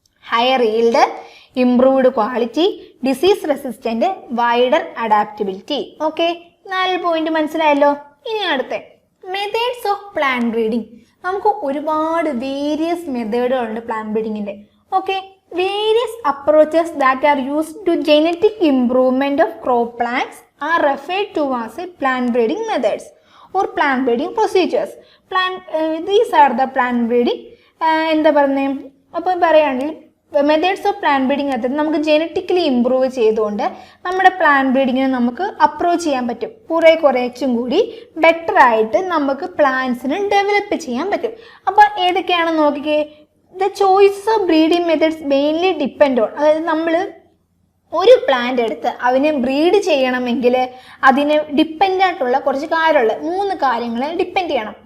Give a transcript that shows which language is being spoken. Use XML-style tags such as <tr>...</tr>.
<en>Higher yield, improved quality, disease resistant, wider adaptability.</en> <ml>Okay, 4 point മനസ്സിലായല്ലോ. ഇനി അടുത്ത</ml> <en>Methods of plant breeding.</en> <ml>നമുക്ക് ഒരുപാട് various മെത്തേഡുകളുണ്ട് plant ബ്രീഡിങ്ങിൻ്റെ.</ml> <en>Okay, various approaches that are used to genetic improvement of crop plants are referred to as plant breeding methods or plant breeding procedures. These are the plant breeding</en> <ml>എന്താ പറയുന്നത്? അപ്പോൾ പറയുകയാണെങ്കിൽ</ml> <en>methods of plant breeding</en> <ml>അത് നമുക്ക് genetically improve ചെയ്തുകൊണ്ട് നമ്മുടെ plant ബ്രീഡിങ്ങിനെ നമുക്ക് approach ചെയ്യാൻ പറ്റും. കുറേച്ചും കൂടി ബെറ്റർ ആയിട്ട് നമുക്ക് പ്ലാന്റ്സിനെ ഡെവലപ്പ് ചെയ്യാൻ പറ്റും. അപ്പോൾ ഏതൊക്കെയാണെന്ന് നോക്കിക്കേ.</ml> <en>The choices of breeding methods mainly depend on,</en> <ml>അതായത് നമ്മൾ ഒരു പ്ലാന്റ് എടുത്ത് അതിനെ ബ്രീഡ് ചെയ്യണമെങ്കിൽ അതിനെ ഡിപ്പെൻഡ് ആയിട്ടുള്ള കുറച്ച് കാര്യമുള്ള 3 കാര്യങ്ങളെ ഡിപ്പെൻഡ് ചെയ്യണം.</ml>